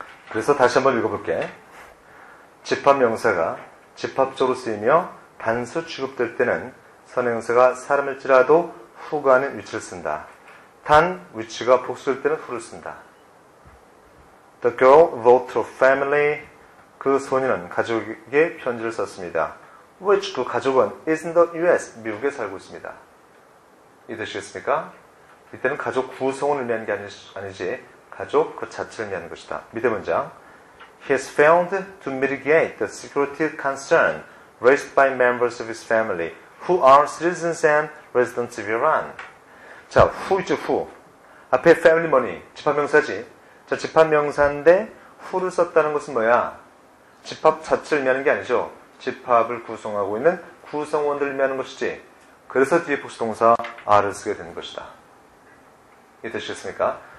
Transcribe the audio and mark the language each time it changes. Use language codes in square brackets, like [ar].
[ko] 그래서 다시 한번 읽어볼게. 집합명사가 집합적으로 쓰이며 단수 취급될 때는 선행사가 사람일지라도 who가 아닌 which를 쓴다. 단 which가 복수일 때는 who를 쓴다. [en] The girl wrote to family. [ko] 그 소녀는 가족에게 편지를 썼습니다. [en] which [ko] 그 가족은 [en] is in the US. [ko] 미국에 살고 있습니다. 이해되시겠습니까? 이때는 가족 구성원을 의미하는 게 아니지 가족 그 자체를 의미하는 것이다. 밑에 문장. [en] He has failed to mitigate the security concern raised by members of his family who are citizens and residents of Iran. [ko] 자, who이죠, who. 앞에 family 뭐니? 집합명사지. 자, 집합명사인데 who를 썼다는 것은 뭐야? 집합 자체를 의미하는 게 아니죠. 집합을 구성하고 있는 구성원들을 의미하는 것이지. 그래서 뒤에 복수동사 are를 쓰게 되는 것이다. 이해되시겠습니까?